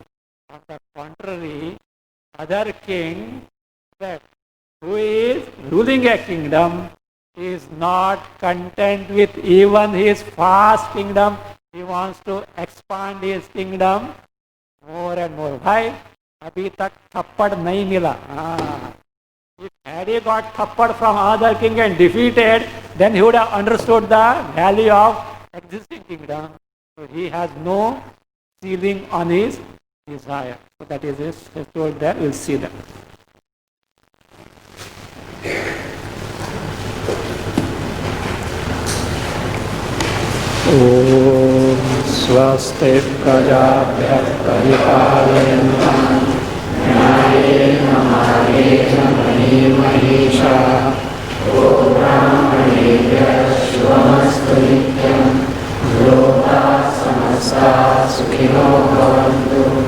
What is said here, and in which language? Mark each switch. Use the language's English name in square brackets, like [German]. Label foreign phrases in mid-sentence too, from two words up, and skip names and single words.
[English] On the contrary, other king that who is ruling a kingdom is not content with even his vast kingdom. He wants to expand his kingdom more and more. Why? [Hindi] अभी तक थप्पड़ नहीं मिला. [English] If had he got thappad from other king and defeated, then he would have understood the value of existing kingdom. So he has no ceiling on his desire. So that is his told there. We'll see that. [Sanskrit] ॐ स्वस्ति प्रजाभ्यः परिपालयन्तां न्यायेन मार्गेण महीं महीशाः ॐ ब्राह्मणेभ्यः शुभमस्तु नित्यं लोकाः समस्ताः सुखिनो भवन्तु